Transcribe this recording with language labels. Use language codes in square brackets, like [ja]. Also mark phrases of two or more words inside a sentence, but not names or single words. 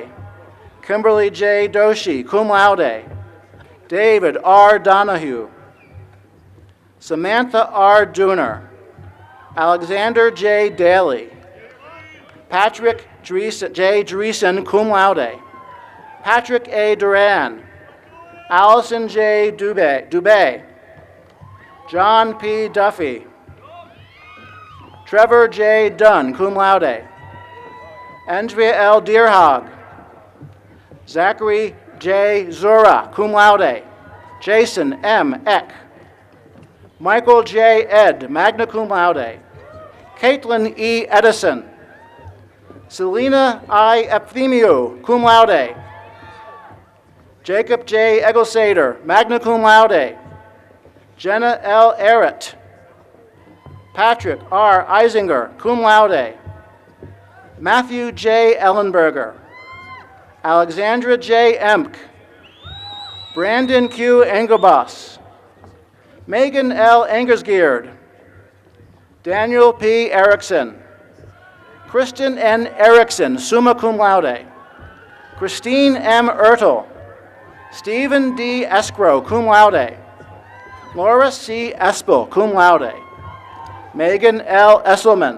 [en] Kimberly J. Doshi, [la] cum laude. [en] David R. Donahue. Samantha R. Dooner. Alexander J. Daly. Patrick J. Dreesen, [la] cum laude. [en] Patrick A. Duran. Allison J. Dubé. John P. Duffy. Trevor J. Dunn, [la] cum laude. [en] Andrea L. Deerhog. Zachary J. Zura, [la] cum laude. [en] Jason M. Eck. Michael J. Ed, [la] magna cum laude. [en] Caitlin E. Edison. Selena I. Epthemiou, [la] cum laude. [en] Jacob J. Eggleseder, [la] magna cum laude. [en] Jenna L. Errett. Patrick R. Eisinger, [la] cum laude. [en] Matthew J. Ellenberger. Alexandra J. Emk. Brandon Q. Engelbos. Megan L. Engersgeard. Daniel P. Erickson. Kristen N. Erickson, [la] summa cum laude. [en] Christine M. Ertel. Stephen D. Escrow, [la] cum laude. [en] Laura C. Espel, [la] cum laude. [en] Megan L. Esselman.